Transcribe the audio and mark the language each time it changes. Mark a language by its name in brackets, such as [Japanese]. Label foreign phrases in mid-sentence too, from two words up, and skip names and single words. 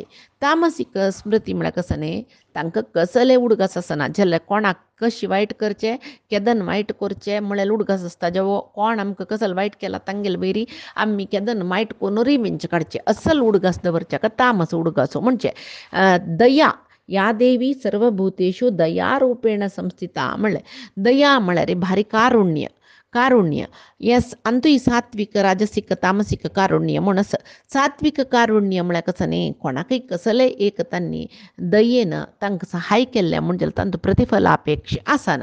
[Konkani] तामसीक स्मृती म्हळ्यार कसं न्ही तांकां कसले उडगास आसना जाल्यार कोणाक कशी वायट करचें केदन वायट करचें म्हळ्यार उडगास आसता जेवो कोण आमकां कसलो वायट केला तांगेल वयरी आमी केदन वायट करून रिवेंज काडचें असल उडगास दवरचे हाका तामस उडगासो म्हणचे. [Sanskrit] दया या देवी सर्वभूतेषु दया रूपेण संस्थिता [Konkani] म्हणलें दया म्हळ्यार भारी कारुण्य येस अंतूय सात्विक राजसीक तामसीक कारुण्य म्हूण आसा. सात्विक कारुण्य म्हळ्यार कसं न्ही कोणाकय कसले एक तांणी दयेन तांकां सहाय केल्लें म्हणजे तांचो प्रतिफल अपेक्षा आसना.